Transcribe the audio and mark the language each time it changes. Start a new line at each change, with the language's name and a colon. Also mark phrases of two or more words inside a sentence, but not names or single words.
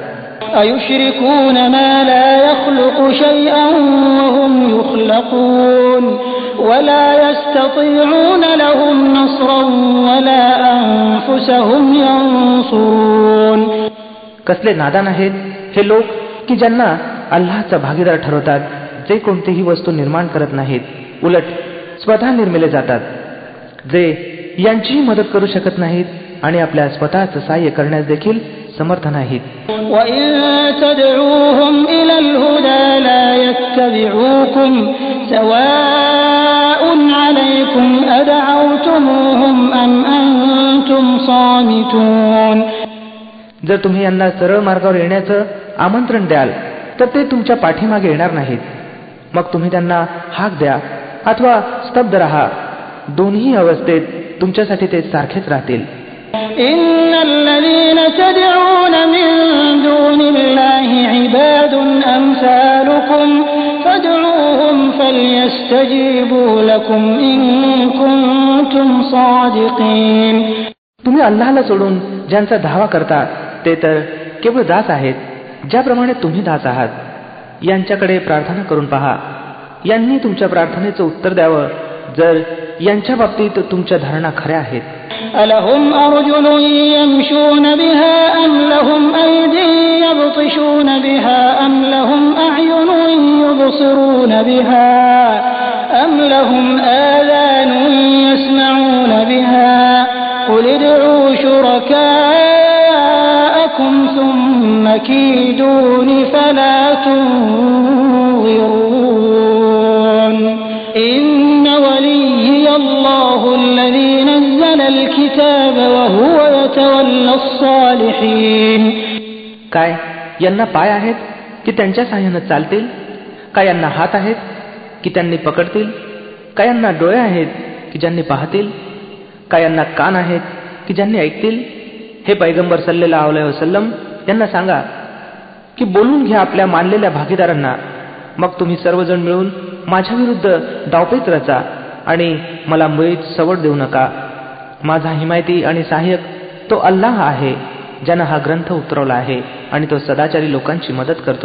Arabic: أيشركون ما لا يخلق شيئا وهم يخلقون ولا يستطيعون لهم نصرا ولا أنفسهم ينصرون.
Marathi: कसले नादान आहेत हे लोक की ज्यांना अल्लाहचा भागीदार ठरवतात जे कोणतीही वस्तू निर्माण करत नाहीत उलट स्वतः निर्मिले जातात जे यांचीही मदत करू शकत नाहीत आणि आपल्या स्वतःचं सहाय्य करण्यास देखील समर्थ नाहीत.
Arabic: وَإِن تَدْعُوهُمْ إِلَى الْهُدَى لَا يَتَّبِعُوكُمْ سَوَاءٌ عَلَيْكُمْ أَدَعَوْتُمُوهُمْ أَمْ أَنْتُمْ صَامِتُونَ.
Marathi: जर तुम्ही यांना सरळ मार्गावर येण्याचं आमंत्रण द्याल तर ते तुमच्या पाठीमागे येणार नाहीत. मग तुम्ही त्यांना हाक द्या अथवा स्तब्ध राहा. दोन्ही अवस्थेत तुमच्यासाठी ते सारखेच राहतील.
Arabic: إن الذين تدعون من دون الله عباد أمثالكم فادعوهم فليستجيبوا لكم إن كنتم صادقين.
Marathi: तुम्ही अल्लाहला सोडून ज्यांचा धावा करता ते तर केवळ दास आहेत ज्याप्रमाणे तुम्ही दास आहात. यांच्याकडे प्रार्थना करून पहा. यांनी तुमच्या प्रार्थनेचं उत्तर द्यावं जर यांच्या बाबतीत तुमच्या धारणा खऱ्या आहेत.
Arabic: ألهم أرجل يمشون بها أم لهم أيدي يبطشون بها أم لهم أعين يبصرون بها أم لهم آذان يسمعون بها قل ادعوا شركاءكم ثم كيدون فلا تنظرون. إن وليي الله الذي نزل الكتاب وهو يتولى الصالحين.
Marathi: काय यांना पाय आहेत की त्यांच्या साहाय्याने चालतील? काय यांना हात आहेत की त्यांनी पकडतील? काय यांना डोळे आहेत की ज्यांनी पाहतील? काय यांना कान आहेत की ज्यांनी ऐकतील? हे पैगंबर
Arabic: صلى الله عليه وسلم
Marathi: यांना सांगा की बोलून घ्या आपल्या मानलेल्या भागीदारांना. मग तुम्ही सर्वजण मिळून माझ्या विरुद्ध डावपेच रचा आणि मला मुळीच सवड देऊ नका. माझा हिमायती आणि सहाय्यक तो अल्लाह आहे ज्यानं हा ग्रंथ उतरवला आहे आणि तो सदाचारी लोकांची मदत करतो.